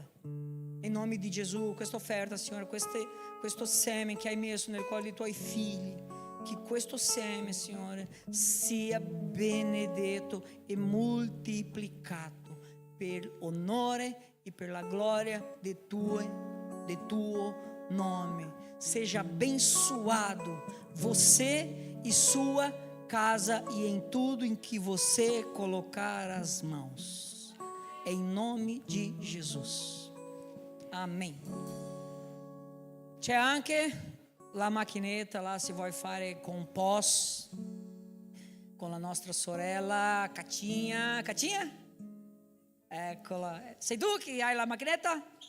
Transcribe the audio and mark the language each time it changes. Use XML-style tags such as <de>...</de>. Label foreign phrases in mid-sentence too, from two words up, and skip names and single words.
<it>In nome di Gesù, questa offerta, Signore, questo seme che hai messo nel cuore dei tuoi figli, che questo seme, Signore, sia benedetto e moltiplicato per onore e per la gloria del tuo nome.</it> <pt>Seja abençoado você e sua casa e em tudo em que você colocar as mãos. Em nome di Jesus. Amen.</pt> <it>C'è anche la macchinetta là se vuoi fare compost con la nostra sorella Catinha. Catinha? Eccola. Sei tu che hai la macchinetta?</it>